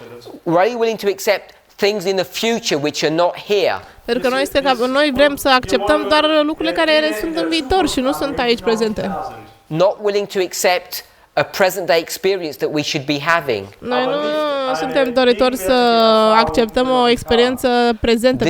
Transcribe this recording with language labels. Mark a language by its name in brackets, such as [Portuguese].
[English] we're only willing to accept things in the future which are not here. [Romanian] Pentru că noi vrem să acceptăm doar lucrurile care sunt în viitor și nu sunt aici prezente. [English] Not willing to accept a present day experience that we should be having. [Romanian] Noi nu suntem doritori să acceptăm o experiență prezentă pe